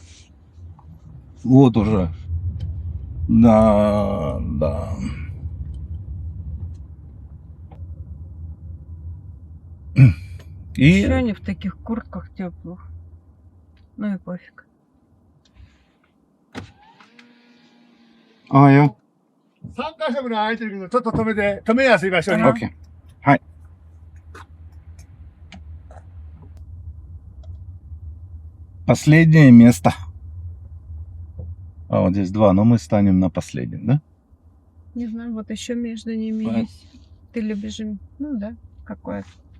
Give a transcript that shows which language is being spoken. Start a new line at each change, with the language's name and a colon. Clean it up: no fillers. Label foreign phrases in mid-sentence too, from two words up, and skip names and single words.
Russian: Вот уже. Да, да. Еще И они в таких куртках теплых. Ну и пофиг. я.
Japanese: 3 カ所ぐらい空いてるけど、ちょっと止めやすい場所に。
Russian: Окей. Хай. Последнее место. А вот здесь два, но мы станем на последнем, да? Не знаю, вот еще между ними Пой- есть. Ты любишь им? Ну да, какое-то.